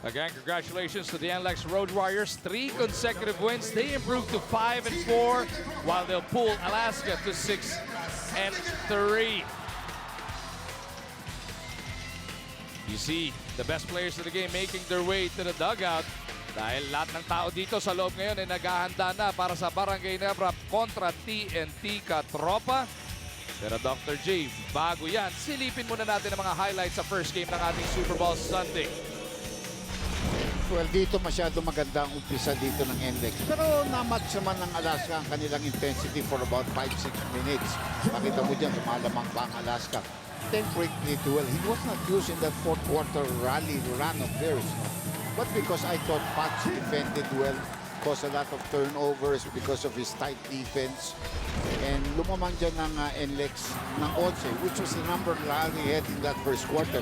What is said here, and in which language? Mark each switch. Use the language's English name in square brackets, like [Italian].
[English] Again, congratulations to the NLEX Road Warriors. 3 consecutive wins. They improved to 5-4, while they'll pull Alaska to 6-3. You see the best players of the game making their way to the dugout. [Filipino] Dahil lahat ng tao dito sa loob ngayon ay naghahanda na para sa Barangay Nebra kontra TNT Katropa. Pero Dr. J, bago yan, silipin muna natin ang mga highlights sa first game ng ating Super Bowl Sunday. Well, dito masyado maganda ang umpisa dito ng NLEX. Pero namatch naman ng Alaska ang kanilang intensity for about 5-6 minutes. Makita mo dyan, lumalamang pa ang Alaska. [English] Then quickly to well, he was not used in that fourth quarter rally run of theirs. No? But because I thought Pats defended well, caused a lot of turnovers because of his tight defense. And [Filipino] lumamang dyan ng [English] NLEX ng 11, which was the number Larry had in that first quarter.